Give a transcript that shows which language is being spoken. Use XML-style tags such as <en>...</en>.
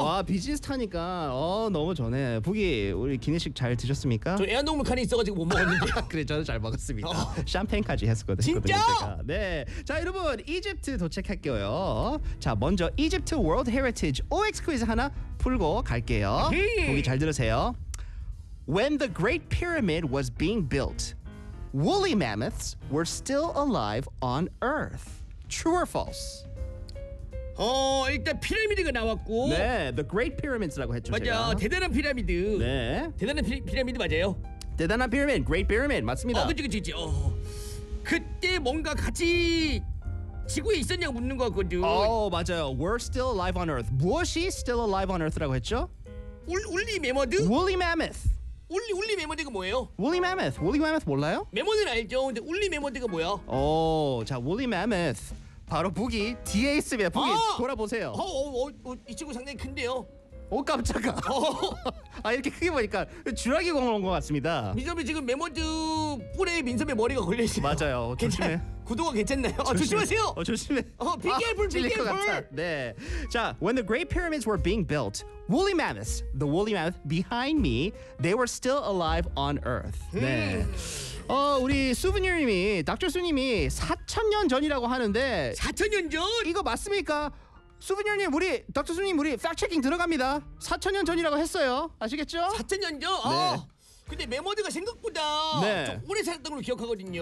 <ko>와 비즈니스 타니까 어 너무 전해. 북이 우리 기내식 잘 드셨습니까? 저 애완동물 칸이 있어가지고 못 먹었는데. 그래 저도 잘 먹었습니다. 어. 샴페인까지 했었거든요. 진짜? 네. 자 여러분 이집트 도착할게요. 자 먼저 이집트 월드 헤리티지 OX 퀴즈 하나 풀고 갈게요. 북이 잘 들으세요.</ko> <en>When the Great Pyramid was being built, woolly mammoths were still alive on Earth. True or false?</en> <ko>어 일단 피라미드가 나왔고 네 The Great Pyramids라고 했죠 맞아 제가. 대단한 피라미드 네 대단한 피라미드 맞아요 대단한 피라미드 Great Pyramid 맞습니다 어 그치 어. 그때 뭔가 같이 지구에 있었냐고 묻는 것 같거든 어 맞아요</ko> <en>We're still alive on Earth</en> <ko>무엇이</ko> <en>still alive on Earth라고 했죠?</en> <ko>울리 메머드?</ko> <en>Woolly Mammoth</en> <ko>울리 메머드가 뭐예요?</ko> <en>Woolly Mammoth Woolly Mammoth</en> <ko>몰라요? 메머드는 알죠 근데 울리 메머드가 뭐야? 오 자 Woolly Mammoth 바로 북이 뒤에 있습니다. 북이 아! 돌아보세요. 이 친구 상당히 큰데요. 오 깜짝아. 어. 아 이렇게 크게 보니까 주라기 공원 온 것 같습니다. 민섭이 지금 메모드 뿔에 민섭의 머리가 걸려있어요. 맞아요. 조심해. 구도가 괜찮나요? 조심하세요. 조심해.</ko> <en>비 careful, 비 careful.</en> <ko>네. 자,</ko> <en>when the great pyramids were being built, woolly mammoths, the woolly mammoth behind me, they were still alive on Earth.</en> <ko>네. 어 우리 수부님이 닥터 수님이 4천년 전이라고 하는데 4천년 전? 이거 맞습니까? 수부님 우리 닥터 수님 우리 팩트체킹 들어갑니다 4천년 전이라고 했어요 아시겠죠? 4천년 전? 네. 어, 근데 메모드가 생각보다 네. 좀 오래 살았던 걸로 기억하거든요</ko>